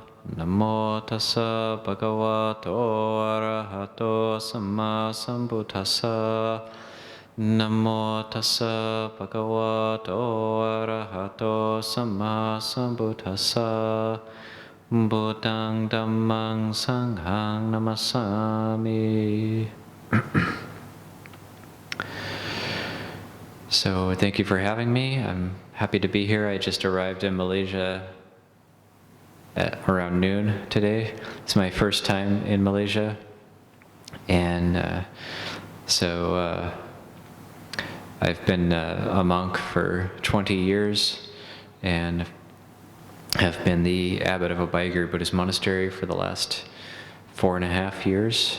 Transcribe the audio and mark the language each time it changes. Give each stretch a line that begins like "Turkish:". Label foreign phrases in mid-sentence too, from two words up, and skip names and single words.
Pali: Namo tassa bhagavato arahato samma sambuddhassa. Namo tassa bhagavato arahato samma sambuddhassa. Buddhang dhammang sanghang namasami.
English: So thank you for having me. I'm happy to be here. I just arrived in Malaysia at around noon today. It's my first time in Malaysia. And I've been a monk for 20 years and have been the Abbot of Abhayagiri Buddhist Monastery for the last 4.5 years.